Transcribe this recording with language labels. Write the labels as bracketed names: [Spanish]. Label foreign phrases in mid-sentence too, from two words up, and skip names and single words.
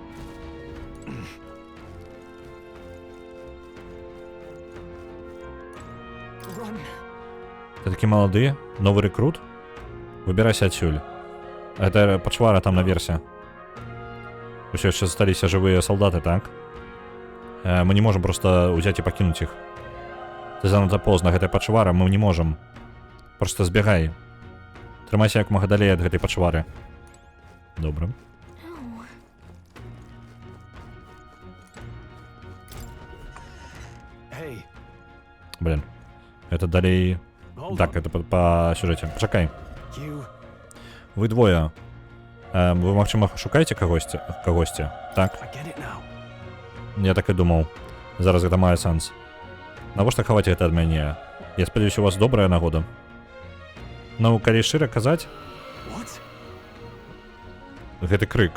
[Belarusian] Ты такі малады, новы рэкрут? Выбірайся адсюль. Гэта пачвара там наверсе. Усё яшчэ засталіся жывыя салдаты, так? [Russian] Мы не можем просто взять и покинуть их. [Belarusian] Ты занадто поздно, гэтая пачвара, мы не можем. Просто збегай. Трымайся як мага далей ад гэтай пачвары. Добра. Блин. [Russian] Это далей... Так, это по сюжете. Почакай. [Belarusian] Вы двое. Вы, магчыма, шукаеце кагосьці? Так? Я так і думаў. Зараз гэта мае сэнс. Навошта хаваць гэта ад мяне? Я спадзяюся, у вас добрая нагода. Ну, калі шчыра казаць... Гэты крык.